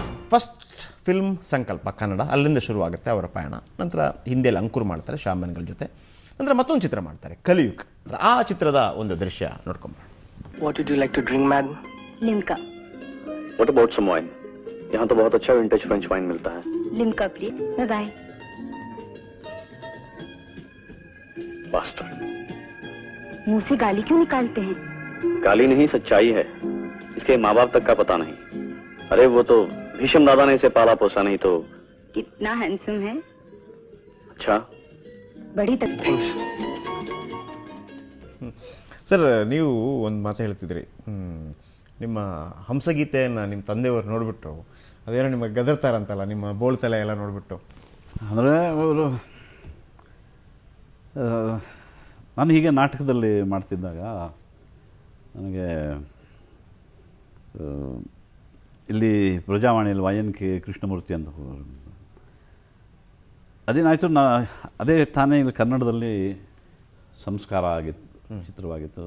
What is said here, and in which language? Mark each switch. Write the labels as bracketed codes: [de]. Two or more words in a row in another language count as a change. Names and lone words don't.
[en] first film [kn] ಸಂಕಲ್ಪ ಕನ್ನಡ, ಅಲ್ಲಿಂದ ಶುರುವಾಗುತ್ತೆ ಅವರ ಪಯಣ. ನಂತರ ಹಿಂದಿಯಲ್ಲಿ ಅಂಕುರ್ ಮಾಡ್ತಾರೆ ಶ್ಯಾಮನ್ಗಲ್ ಜೊತೆ. ನಂತರ ಮತ್ತೊಂದು ಚಿತ್ರ ಮಾಡ್ತಾರೆ ಕಲಿಯುಗ್. ಆ ಚಿತ್ರದ ಒಂದು ದೃಶ್ಯ ನೋಡ್ಕೊಂಬರೋಣ. [en] What would you like to drink, madam? [hi] लिम्का. [en] What about some wine? [hi] यहाँ तो बहुत अच्छा [en] vintage French wine [hi] मिलता है. [en] Limca please. Bye bye. Bastard. [hi] मुंह से गाली क्यों निकालते हैं? गाली नहीं, सच्चाई है. इसके माँ बाप तक का पता नहीं. अरे वो तो भीष्म दादा ने इसे पाला पोसा, नहीं तो. कितना हैंडसम है. अच्छा. बड़ी तकलीफ. [kn] ಸರ್, ನೀವು ಒಂದು ಮಾತು ಹೇಳ್ತಿದ್ರಿ, ನಿಮ್ಮ ಹಂಸಗೀತೆಯನ್ನು ನಿಮ್ಮ ತಂದೆಯವರು ನೋಡಿಬಿಟ್ಟು ಅದೇನೋ ನಿಮಗೆ ಗದರ್ತಾರಂತಲ್ಲ, ನಿಮ್ಮ ಬೋಳ್ತಲೆ ಎಲ್ಲ ನೋಡಿಬಿಟ್ಟು. ಅಂದರೆ ಅವರು ನಾನು ಹೀಗೆ ನಾಟಕದಲ್ಲಿ ಮಾಡ್ತಿದ್ದಾಗ ನನಗೆ ಇಲ್ಲಿ ಪ್ರಜಾವಾಣಿಯಲ್ಲಿ YNK ಕೃಷ್ಣಮೂರ್ತಿ ಅಂತ ಅದೇನಾಯಿತು, ಅದೇ ತಾನೇ ಇಲ್ಲಿ ಕನ್ನಡದಲ್ಲಿ ಸಂಸ್ಕಾರ ಆಗಿತ್ತು, ಚಿತ್ರವಾಗಿತ್ತು.